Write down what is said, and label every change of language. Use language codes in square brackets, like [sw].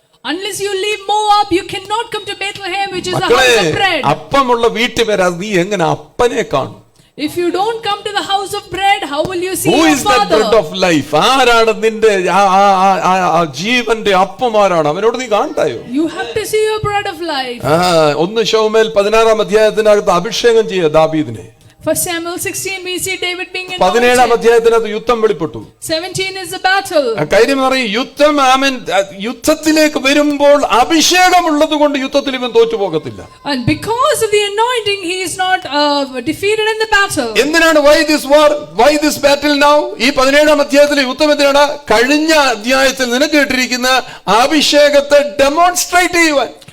[en] Unless you leave Moab, you cannot come to Bethlehem, which is the house of bread. [ml] അപ്പമുള്ള വീട്ടിൽ വരാൻ നീ എങ്ങനെ അപ്പനെ കാണും? [en] If you don't come to the house of bread, how will you see Who your is that father? bread of life? [ml] ആരാണ് നിന്റെ ജീവന്റെ അപ്പമാരാണ്? അവനോട് നീ കാണണ്ടായോ? [en] You have to see your bread of life. [ml] 1 ശമൂവേൽ 16 അധ്യായത്തിനകത്ത് അഭിഷേകം ചെയ്യ ദാവീദിനെ. [en] For Samuel 16, we see David being 17 anointed. [ml] അധ്യായത്തിനകത്ത് യുദ്ധം വെളിപ്പെട്ടു. [en] 17 is the battle. [ml] കാര്യം പറയും, യുദ്ധത്തിലേക്ക് വരുമ്പോൾ അഭിഷേകമുള്ളത് കൊണ്ട് യുദ്ധത്തിൽ ഇവൻ തോറ്റു പോകത്തില്ല. [en] And because of the anointing, he is not defeated in the battle. [ml] എന്തിനാണ് [en] why this war, why this battle now? [ml] ഈ 17 അധ്യായത്തിലെ യുദ്ധം എന്തിനാണ്? കഴിഞ്ഞ അധ്യായത്തിൽ നിനക്ക് കിട്ടിയിരിക്കുന്ന അഭിഷേകത്തെ ഡെമോൺസ്ട്രേറ്റ് ചെയ്യുവാൻ.